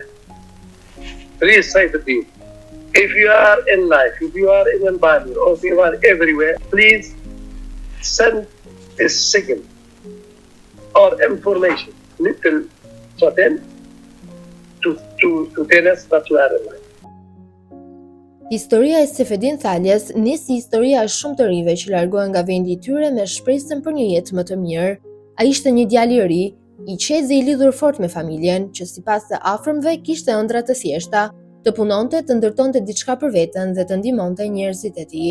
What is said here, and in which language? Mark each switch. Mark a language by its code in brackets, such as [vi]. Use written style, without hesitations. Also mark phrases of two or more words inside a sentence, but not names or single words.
[en] Please say the thing. If you are in life, if you are in Albania, or if you are everywhere, please send a signal or information, little certain, to tell us that you are in life. [sq] Historia e Sefedin Thaljes nisi historia e shumë të rinjve që largohen nga vendi i tyre me shpresën për një jetë më të mirë. Ai ishte një djalë i ri, i qetë dhe i lidhur fort me familjen, që sipas të afërmve kishte ëndra të thjeshta, të punonte, të ndërtonte diçka për veten dhe të ndihmonte njerëzit e tij.